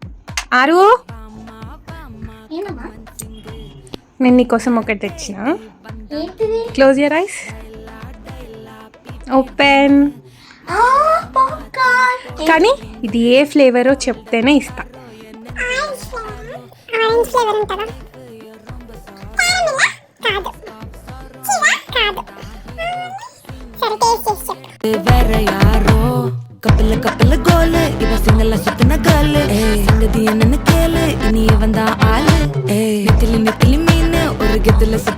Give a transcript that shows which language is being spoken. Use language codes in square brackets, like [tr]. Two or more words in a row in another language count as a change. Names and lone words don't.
[te] ఆరు, నేను నీకోసం ఒకటి తెచ్చిన. [en] close your eyes, open. [te] కానీ ఇది ఏ ఫ్లేవరో చెప్తేనే ఇస్తా. [ta] கப்பல கப்பல கோலு இவ சிங்கல சுத்தின காலு சங்கதி என்ன கேளு இனி வந்தா ஆளு நெத்திலி நெத்திலி மீன் ஒரு கெத்துல